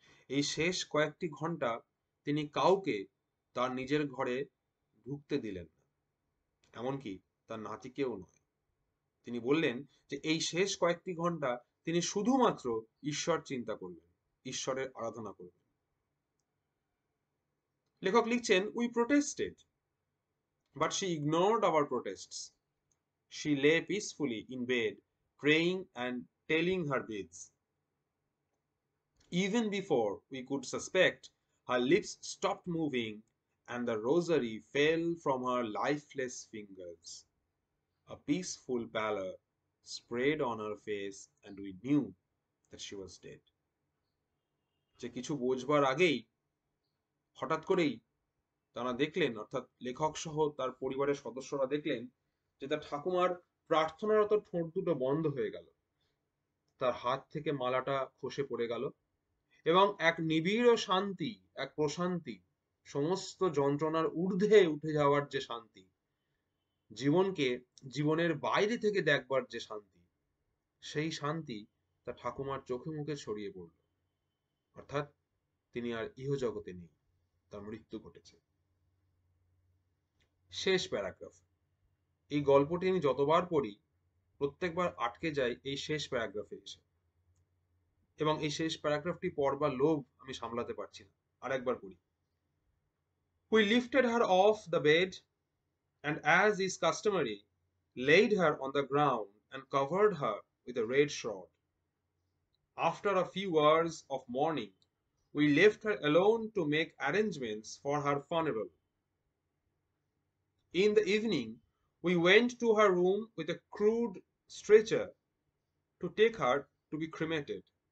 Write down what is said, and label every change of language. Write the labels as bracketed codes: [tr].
[bn] এই শেষ কয়েকটি ঘন্টা তিনি কাউকে তার নিজের ঘরে ঢুকতে দিলেন না, এমনকি তার নাতিকেও নয়। তিনি বললেন যে এই শেষ কয়েকটি ঘন্টা তিনি শুধুমাত্র ঈশ্বর চিন্তা করবেন, ঈশ্বরের আরাধনা করবেন। লেখক লিখছেন, [en] We protested, but she ignored our protests. She lay peacefully in bed, praying and telling her beads. Even before we could suspect, her lips stopped moving and the rosary fell from her lifeless fingers. A peaceful pallor spread on her face and we knew that she was dead. [bn] যে কিছু বোঝবার আগেই হঠাৎ করেই তারা দেখলেন, অর্থাৎ লেখক সহ তার পরিবারের সদস্যরা দেখলেন যে তার ঠাকুমার প্রার্থনারত ঠোঁট দুটো বন্ধ হয়ে গেল, তার হাত থেকে মালাটা খসে পড়ে গেল, এবং এক নিবিড় শান্তি, এক প্রশান্তি, সমস্ত যন্ত্রণার ঊর্ধ্বে উঠে যাওয়ার যে শান্তি, জীবনকে জীবনের বাইরে থেকে দেখবার যে শান্তি, সেই শান্তি তার ঠাকুমার চোখে মুখে ছড়িয়ে পড়ল। অর্থাৎ তিনি আর ইহজগতে নেই, তার মৃত্যু ঘটেছে। শেষ প্যারাগ্রাফ। এই গল্পটি আমি যতবার পড়ি প্রত্যেকবার আটকে যাই এই শেষ প্যারাগ্রাফে এসে, এবং এই শেষ প্যারাগ্রাফটি পড়বার লোভ আমি সামলাতে পারছি না। আর একবার পড়ি। [en] We lifted her off the bed and, as is customary, laid her on the ground and covered her with a red shroud. After a few hours of mourning, we left her alone to make arrangements for her funeral. In the evening, we went to her room with a crude stretcher to take her to be cremated.